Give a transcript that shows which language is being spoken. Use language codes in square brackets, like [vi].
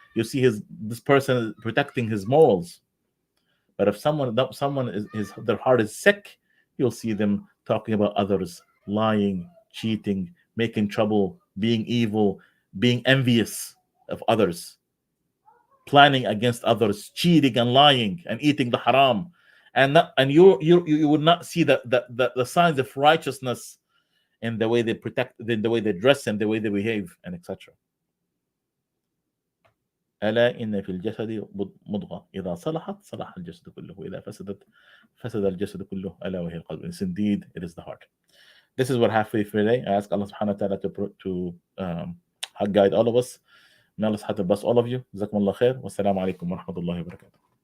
[en] You see this person protecting his morals. But if someone their heart is sick, you'll see them talking about others, lying, cheating, making trouble, being evil, being envious of others. planning against others, cheating and lying and eating the haram, and you would not see the signs of righteousness in the way they protect, in the way they dress, and the way they behave, and etc. [ar] ألا إن في الجسد مضغة إذا صلحت صلح الجسد كله وإذا فسدت فسد الجسد كله ألا وهي القلب. [en] Yes, indeed, it is the heart. This is what I have for you for today. I ask Allah subhanahu wa ta'ala to guide all of us. May Allah subhanahu wa ta'ala bless all of you. [ar] جزاكم الله خير والسلام عليكم ورحمة الله وبركاته.